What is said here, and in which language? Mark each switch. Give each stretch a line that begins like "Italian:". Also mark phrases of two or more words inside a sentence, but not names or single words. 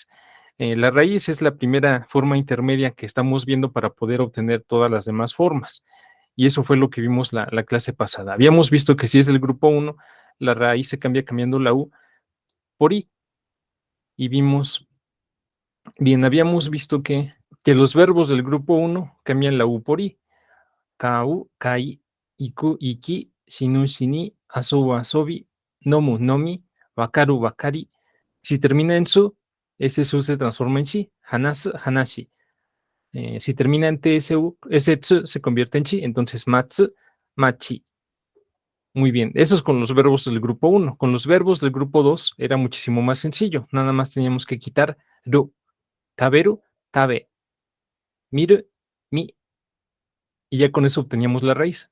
Spanish: La raíz es la primera forma intermedia que estamos viendo para poder obtener todas las demás formas. Y eso fue lo que vimos la clase pasada. Habíamos visto que si es del grupo uno, la raíz se cambia cambiando la U por I. Y vimos, bien, habíamos visto que los verbos del grupo uno cambian la U por I.
Japanese: 買う、買い, 行く、行き、死ぬ、死に、遊ぶ、遊び、飲む、飲み、分かる、分かり.
Spanish: Si termina en su, ese su se transforma en shi.
Japanese: 話す、話し.
Spanish: Si termina en tsu, ese tsu se convierte en chi, entonces
Japanese: 待つ、待ち.
Spanish: Muy bien, eso es con los verbos del grupo uno. Con los verbos del grupo 2 era muchísimo más sencillo. Nada más teníamos que quitar ru,
Japanese: 食べる、食べ、見る、見,
Spanish: y ya con eso obteníamos la raíz.